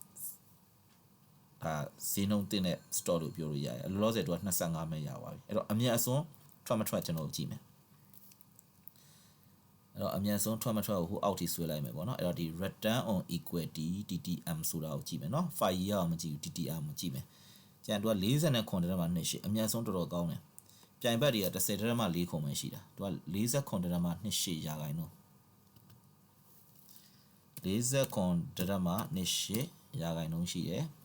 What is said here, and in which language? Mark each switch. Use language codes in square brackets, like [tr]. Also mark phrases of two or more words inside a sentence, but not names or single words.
[my] ဈေးနှုန်းတင်တဲ့ stock လို့ပြောလို့ရတယ်လောလောဆယ်သူက25မဲ့ရသွားပြီအဲ့တော့အမြတ်အစွန်းထွက်မထွက်ကျွန်တော်ကြည့်မယ်အဲ့တော့အမြန်ဆုံးထွက်မထွက်ကိုဟိုအောက်ထိဆွဲလိုက်မယ်ပေါ့နော်အဲ့တော့ဒီ [en] return on equity TTM [my] ဆိုတာကိုကြည့်မယ်နော် file ရအောင်မကြည့်ဘူး TTM ကိုကြည့်မယ်ကျန်သူက49.28အမြန်ဆုံးတော်တော်ကောင်းတယ်ပြိုင်ဘက်တွေက10.4ခုမှရှိတာသူက49.28ရာခိုင်နှုန်း 49.28ရာခိုင်နှုန်းရှိတယ်